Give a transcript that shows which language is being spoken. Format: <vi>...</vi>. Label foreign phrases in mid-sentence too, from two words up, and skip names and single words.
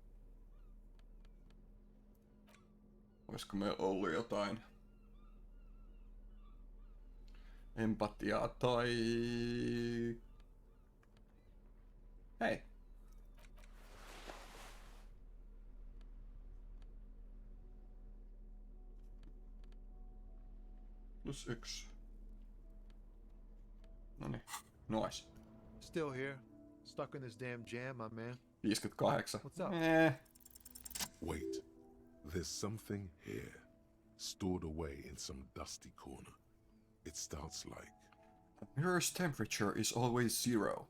<fi>Olisiko meillä ollut jotain empatiaa tai Hei. +1. Noniin. Nois.</fi> <en>Still here. Stuck in this damn jam, my man. 58. What's up? Wait, there's something here, stored away in some dusty corner. It starts like, A mirror's temperature is always 0.</en>